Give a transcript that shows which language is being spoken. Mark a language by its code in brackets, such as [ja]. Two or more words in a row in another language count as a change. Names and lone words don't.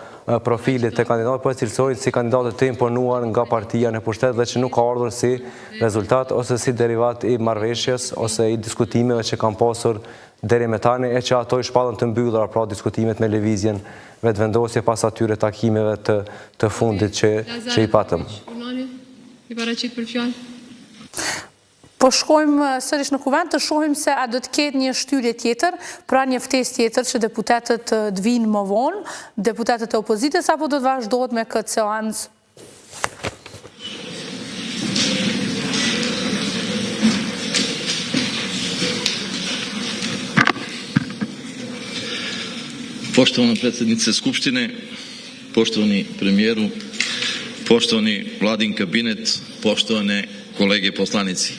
[sq] profilit të kandidatë, po e cilësojnë si kandidatët të imponuar nga partia në pushtet dhe që nuk ka ardhur si rezultat ose si derivat i marrëveshjes ose i diskutimeve që kam pasur deri me tani e që ato i shpallën të mbyllura pra diskutimet me lëvizjen vetëvendosje pas atyre takimeve të fundit që i patëm. I paraqit për fjalë. Po shkojmë sërish në kuvend të shohim se a do të ketë një shtyrje tjetër, pra një ftesë tjetër që deputetët të vinë më vonë, deputetët e opozitës, apo do të vazhdohet me këtë seancë? [sr] Poštovana predsjednice Skupštine, poštovani premijeru, poštovani vladin kabinet, poštovane kolege poslanici.